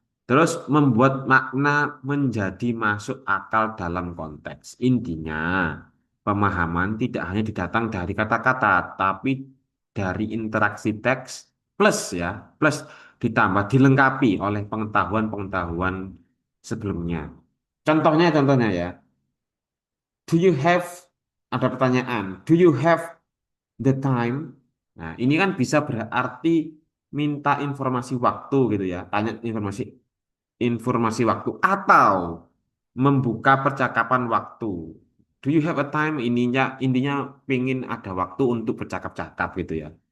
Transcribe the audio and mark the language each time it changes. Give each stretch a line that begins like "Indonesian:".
Indonesian: Terus membuat makna menjadi masuk akal dalam konteks. Intinya, pemahaman tidak hanya didatang dari kata-kata, tapi dari interaksi teks plus ya, plus ditambah dilengkapi oleh pengetahuan-pengetahuan sebelumnya. Contohnya ya,
English: do you have
Indonesian: ada pertanyaan,
English: do you have the time?
Indonesian: Nah, ini kan bisa berarti minta informasi waktu gitu ya, tanya informasi informasi waktu atau membuka percakapan waktu.
English: Do you have a time?
Indonesian: Intinya pingin ada waktu untuk bercakap-cakap gitu ya.